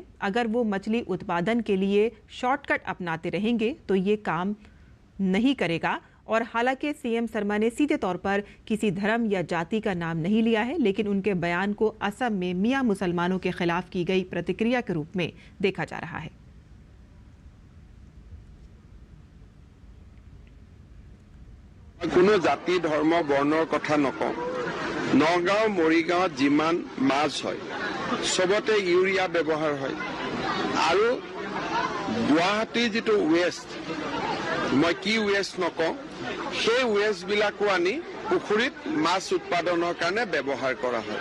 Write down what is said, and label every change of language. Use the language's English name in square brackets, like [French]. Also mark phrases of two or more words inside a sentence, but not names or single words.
[Hindi] अगर वो मछली उत्पादन के लिए शॉर्टकट अपनाते रहेंगे तो ये काम नहीं करेगा। और हालांकि सीएम शर्मा ने सीधे तौर पर किसी धर्म या जाति का नाम नहीं लिया है, लेकिन उनके बयान को असम में मियां मुसलमानों के खिलाफ की गई प्रतिक्रिया के रूप में देखा जा रहा है। [Assamese] কোনো জাতি ধৰ্ম বৰ্ণৰ কথা নকওঁ। নগাঁও মৰিগাঁৱত যিমান মাছ হয় সবতে ইউৰিয়া ব্যৱহাৰ হয় আৰু গুৱাহাটীৰ যিটো ৱেষ্ট, মই কি ৱেষ্ট নকওঁ, সেই ৱেষ্টবিলাকো আনি পুখুৰীত মাছ উৎপাদনৰ কাৰণে ব্যৱহাৰ কৰা হয়।